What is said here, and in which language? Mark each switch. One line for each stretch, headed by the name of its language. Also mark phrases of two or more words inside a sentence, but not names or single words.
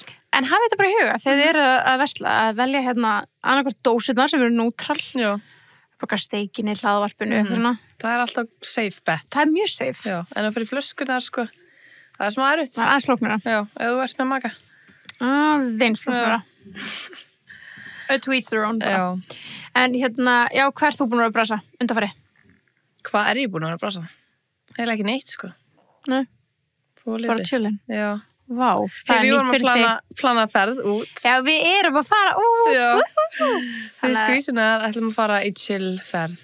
Icelandic: En hafið þetta bara í huga þegar þið eru að versla að velja annarkvært dósirnar sem eru neutral. Já. Bara steikinni, hlaðvarpinu, eitthvað svona. Það er alltaf
English: safe bet.
Icelandic: Það er mjög safe. Já, en það fyrir flöskunar, sko, það er smá erfitt. Það er aðeins flóknara. Já, ef þú ert með maka. Aðeins flóknara.
English: To each their own.
Icelandic: Já. En hvað ert þú búin að vera að brasa undanfari? Hvað er ég búin að vera að brasa? Heila ekki neitt, sko. Nei. Bara chillin. Já. Vá, við vorum að plana ferð út. Já, við erum að fara út. Já. Við skvísunar ætlum að fara í chill ferð.